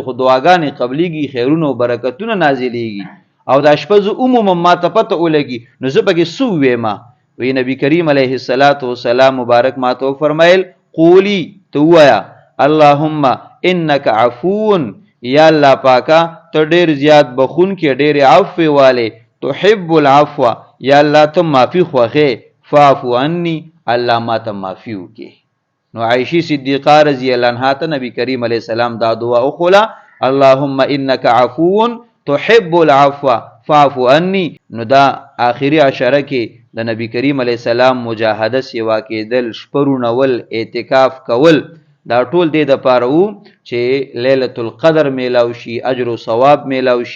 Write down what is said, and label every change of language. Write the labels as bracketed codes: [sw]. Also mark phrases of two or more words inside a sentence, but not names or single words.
[ps] خو دعاګانې قبليږي خیرونه او برکتونه نازلېږي او دا شپه ز عموما ما ته پته ولګي نو زه پکې سویم وی نبی کریم علیه السلام مبارک ما ته فرمایل قولی تو وایا [ar] اللهم انک عفو، [ps] یا الله پاکا ته ډیر زیات بخون کې ډیر عفو والے، [ar] تحب العفو، [ps] یا الله ته معافی خوښه، [ar] فاعفو عني، [ps] الله ما ته معافی وکي. نو عائشہ صدیقہ [ar] رضی اللہ عنہا [ps] ته نبی کریم علیہ السلام دا دعا وکړه، [ar] اللهم انک عفو تحب العفو فاعف عني. [ps] نو دا آخری عشره کې د نبی کریم علیہ السلام مجاهده سیوا کېدل، شپرونه ول، اعتکاف کول، دا ټول دې د پاره وو چې لیلۃ القدر میلاو شي، اجر او ثواب میلاو شي.